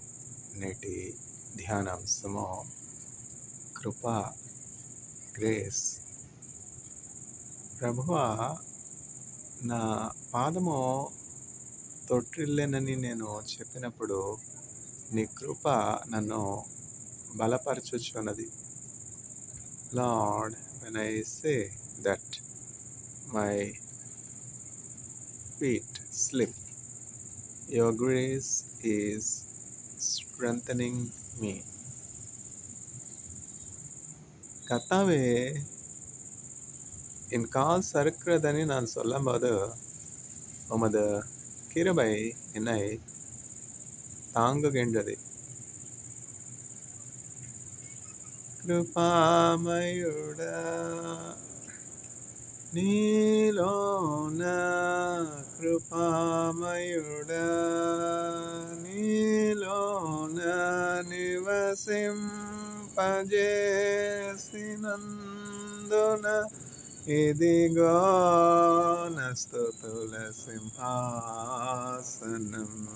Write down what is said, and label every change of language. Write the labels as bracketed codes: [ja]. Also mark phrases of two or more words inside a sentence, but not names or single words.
[te] నేటి ధ్యానాంశము కృపా, గ్రేస్. ప్రభువా, నా పాదము తొట్టిల్లెనని నేను చెప్పినప్పుడు నీ కృప నన్ను బలపరచుచున్నది. [en] Lord, when I say that my feet slip, your grace is strengthening me. [ta] கர்த்தாவே, என் கால் சறுக்கிறதனை நான் சொல்லும்போது உமது கிருபை என்னை தாங்குகின்றது. [te] కృపామయుడా, నీలోన కృపామయుడా, నీలోన నివసింపజేసినందున ఇదిగో నా స్తుతుల సింహాసనం.